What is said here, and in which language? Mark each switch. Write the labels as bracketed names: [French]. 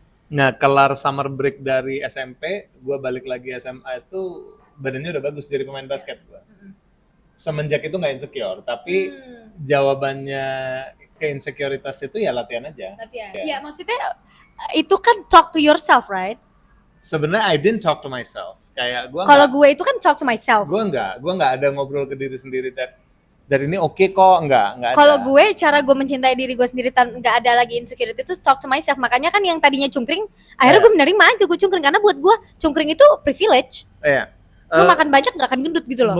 [Indonesian] Nah kelar summer break dari SMP, gue balik lagi SMA itu badannya udah bagus jadi pemain basket gue. Semenjak itu nggak insecure, tapi jawabannya ke insecurities itu ya latihan aja. Latihan. Ya maksudnya itu kan [English] talk to yourself, right? [Indonesian] Sebenarnya [English] I didn't talk to myself. [Indonesian] Kayak gue Kalau gue itu kan [English] talk to myself. [Indonesian] gue nggak ada ngobrol ke diri sendiri that dari ini oke kok, enggak ada. Kalau gue, cara gue mencintai diri gue sendiri nggak ada lagi insecurity itu talk to myself. Makanya kan yang tadinya cungkring, akhirnya gue menerima aja gue cungkring, karena buat gue cungkring itu privilege. Iya. Lu makan banyak nggak akan gendut gitu loh.